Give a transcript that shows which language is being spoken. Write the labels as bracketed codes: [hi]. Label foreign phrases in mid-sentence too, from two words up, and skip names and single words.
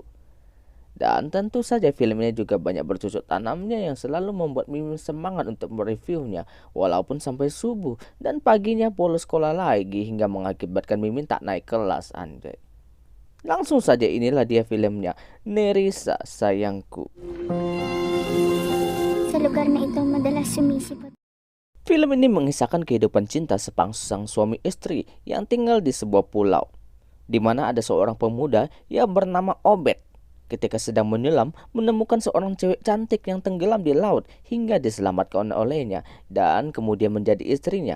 [id] Dan tentu saja film ini juga banyak bercocok tanamnya yang selalu membuat Mimin semangat untuk mereviewnya walaupun sampai subuh dan paginya bolos sekolah lagi hingga mengakibatkan Mimin tak naik kelas, anjay. Langsung saja, inilah dia filmnya, Nerissa Sayangku. [tl] Sa lugar na ito madalas sumisipot. [id] Film ini mengisahkan kehidupan cinta sepangsang suami istri yang tinggal di sebuah pulau, di mana ada seorang pemuda yang bernama Obet. Ketika sedang menyelam, menemukan seorang cewek cantik yang tenggelam di laut hingga diselamatkan olehnya dan kemudian menjadi istrinya.